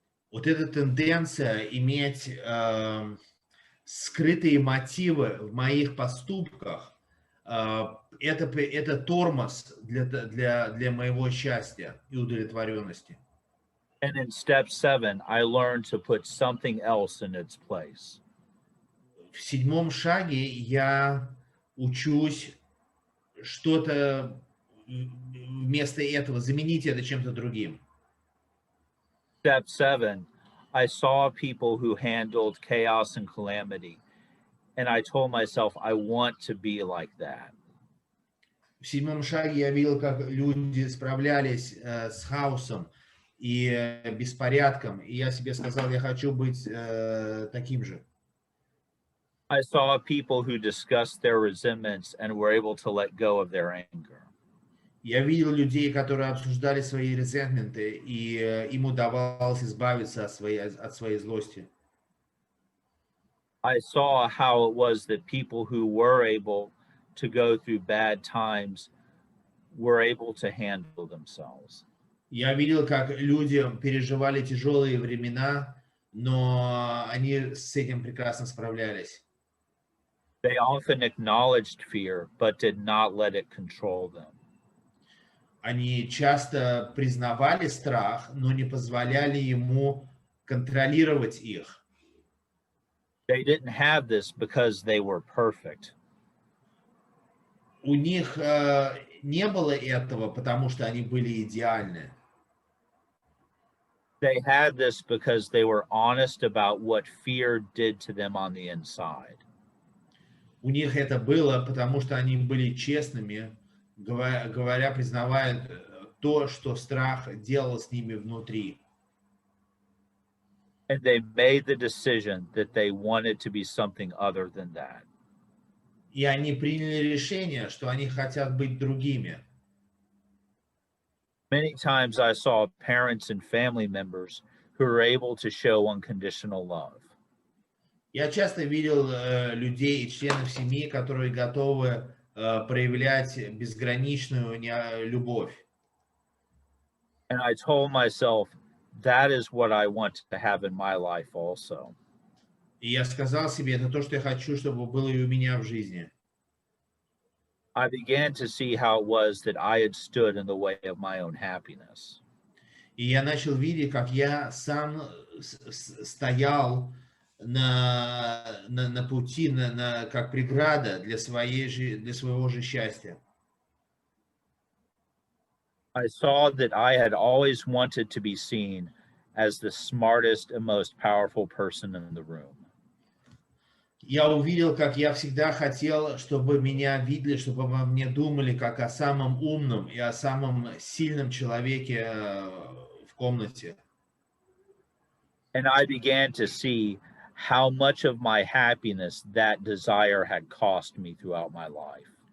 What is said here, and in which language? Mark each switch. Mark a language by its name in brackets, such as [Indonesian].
[Russian] Вот эта тенденция иметь скрытые мотивы в моих поступках, это тормоз для моего счастья и удовлетворенности. [English] And in step 7, I learned to put something else in its place. [Russian] В 7 шаге я учусь что-то вместо этого, заменить это чем-то другим. [English] Step 7, I saw people who handled chaos and calamity, and I told myself I want to be like that. [Russian] В 7 шаге я видел, как люди справлялись с хаосом и беспорядком, и я себе сказал, я хочу быть таким же. [English] I saw people who discussed their resentments and were able to let go of their anger. [Russian] Я видел людей, которые обсуждали свои резентменты, и им удавалось избавиться от своей злости. [English] I saw how it was that people who were able to go through bad times were able to handle themselves. [Russian] Я видел, как люди переживали тяжелые времена, но они с этим прекрасно справлялись. [English] They often acknowledged fear, but did not let it control them. [Russian] Они часто признавали страх, но не позволяли ему контролировать их. [English] They didn't have this because they were perfect. [Russian] У них не было этого, потому что они были идеальны. [English] They had this because they were honest about what fear did to them on the inside. [Russian] У них это было, потому что они были честными, говоря, признавая то, что страх делал с ними внутри. [English] And they made the decision that they wanted to be something other than that. [Russian] И они приняли решение, что они хотят быть другими. [English] Many times I saw parents and family members who were able to show unconditional love. [Russian] Я часто видел людей и членов семьи, которые готовы проявлять безграничную любовь. [English] And I told myself, that is what I want to have in my life also. [Russian] И я сказал себе, это то, что я хочу, чтобы было и у меня в жизни. [English] I began to see how it was that I had stood in the way of my own happiness. [Russian] И я начал видеть, как я сам стоял на пути, как преграда для своего же счастья. [English] I saw that I had always wanted to be seen as the smartest and most powerful person in the room. [Russian] Я увидел, как я всегда хотел, чтобы меня видели, чтобы обо мне думали как о самом умном и о самом сильном человеке в комнате. [English] And I began to see how much of my happiness that desire had cost me throughout my life.